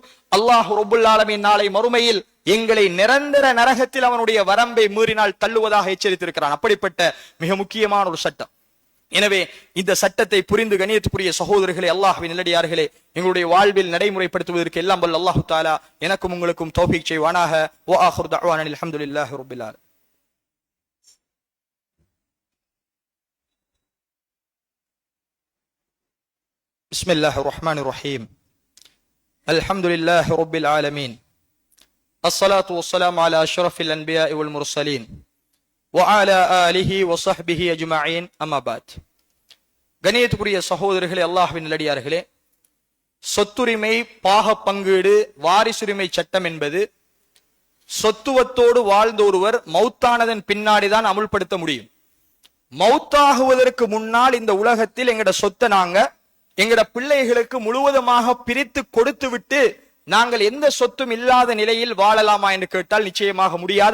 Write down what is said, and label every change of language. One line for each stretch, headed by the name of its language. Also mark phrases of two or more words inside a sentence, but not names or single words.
Arabic: الله رب العالمين
Tamil: நாளை மறுமையில் எங்களை நிரந்தர நரகத்தில் அவனுடைய வரம்பை மீறினால் தள்ளுவதாக எச்சரித்திருக்கிறான். அப்படிப்பட்ட மிக முக்கியமான ஒரு சட்டம். எனவே இந்த சட்டத்தை புரிந்து கண்ணியத்துக்குரிய சகோதரர்களே, அல்லாஹ்வின் நல்லடியார்களே, எங்களுடைய வாழ்வில் நடைமுறைப்படுத்துவதற்கு எல்லாம் வல்ல
Arabic: الله تعالى
Tamil: எனக்கும் உங்களுக்கும் தௌஃபீக் செய்வானாக.
Arabic: و آخر دعوانا الحمد لله رب العالمين. بسم الله الرحمن الرحيم. الحمد لله رب العالمين. الصلاة والسلام على أشرف الأنبياء والمرسلين وعلى آله وصحبه أجمعين. أما بعد.
Tamil: கண்ணியத்துக்குரிய சகோதரர்களே, அல்லாஹ்வின் நல்லடியார்களே, சொத்துரிமை, பாக பங்கீடு, வாரிசுரிமை சட்டம் என்பது சொத்துவத்தோடு வாழ்ந்த ஒருவர் மௌத்தானதன் பின்னாடிதான் அமுல்படுத்த முடியும். மௌத்தாகுவதற்கு முன்னால் இந்த உலகத்தில் எங்கட சொத்தை நாங்க எங்கட பிள்ளைகளுக்கு முழுவதுமாக பிரித்து கொடுத்து விட்டு நாங்கள் எந்த சொத்தும் இல்லாத நிலையில் வாழலாமா என்று கேட்டால் நிச்சயமாக முடியாது.